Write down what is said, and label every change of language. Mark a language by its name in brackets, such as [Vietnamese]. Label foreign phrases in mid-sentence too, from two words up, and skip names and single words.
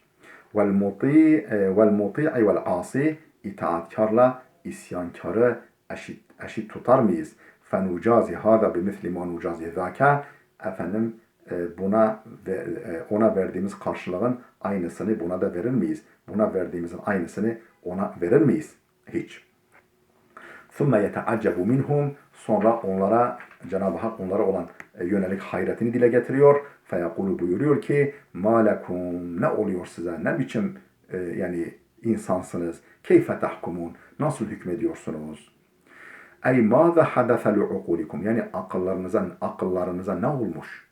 [Arabic] والمطيع والعاصي, [Turkish] itaatkarla isyankarı eşit tutar mıyız? [Arabic] فنجازي هذا بمثل ما نجازي ذاك. [Turkish] Ona verdiğimiz karşılığın aynısını buna da verir miyiz? Buna verdiğimizin aynısını ona verir miyiz? Hiç. [Arabic] ثُمَّ يَتَعَجَّبُ مِنْهُمْ. [Turkish] Sonra onlara, Cenab-ı Hak onlara olan yönelik hayretini dile getiriyor. Feyekulu buyuruyor ki [Arabic] ما لكم, [Turkish] ne oluyor size, ne biçim yani insansınız, [Arabic] كيف تحكمون, [Turkish] nasıl hükmediyorsunuz? [Arabic] أي ماذا حدث لعقولكم, [Turkish] yani akıllarınıza ne olmuş?